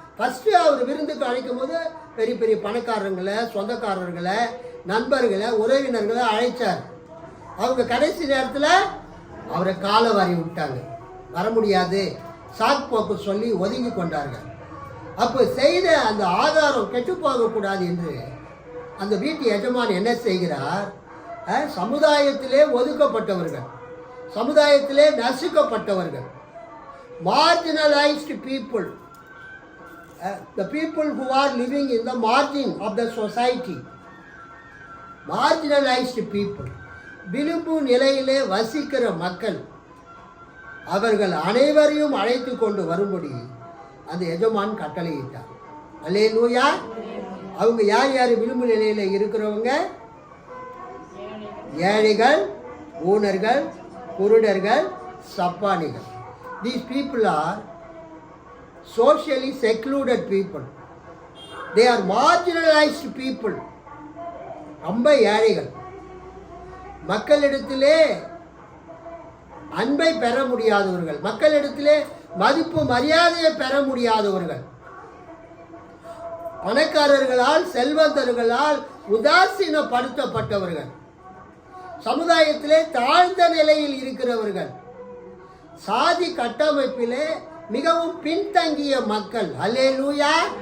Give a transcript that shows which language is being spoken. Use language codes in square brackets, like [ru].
[ta] First அவர் விருந்துக்கு அழைக்கும் போது பெரிய பெரிய பணக்காரர்களை, சொந்தக்காரர்களை, நண்பர்களை, உறவினர்களை அழைச்சார். அவங்க கடைசி நேரத்தில் அவரை காலை வாரி விட்டாங்க, வர முடியாது, சாக்கு சொல்லி ஒதுங்கி கொண்டார்கள். அப்போ செய்த அந்த ஆதாரம் கெட்டு போகக்கூடாது என்று அந்த வீட்டு எஜமான் என்ன செய்கிறார்? [en] சமுதாயத்திலே ஒதுக்கப்பட்டவர்கள், சமுதாயத்திலே நசுக்கப்பட்டவர்கள், marginalized people, the people who are living in the margin of the society, marginalized people, [ta] விளிம்பு நிலையிலே வசிக்கிற மக்கள் அவர்கள் அனைவரையும் அழைத்து கொண்டு வரும்படி அந்த எஜமான் கட்டளையிட்டார். அல்லேலூயா. அவங்க யார் யார் விளிம்பு நிலையில் இருக்கிறவங்க? ஏழைகள், ஊனர்கள், குருடர்கள், சப்பானிகள். [en] These people are socially secluded people. They are marginalized people. [ta] ரொம்ப ஏழைகள், மக்களிடத்திலே அன்பை பெற முடியாதவர்கள், மக்களிடத்திலே மதிப்பு மரியாதையை பெற முடியாதவர்கள், பணக்காரர்களால் செல்வந்தர்களால் உதாசீனப்படுத்தப்பட்டவர்கள், சமுதாயத்திலே தாழ்ந்த நிலையில் இருக்கிறவர்கள், சாதி கட்டமைப்பிலே மிகவும் பின்தங்கிய மக்கள். அல்லேலூயா.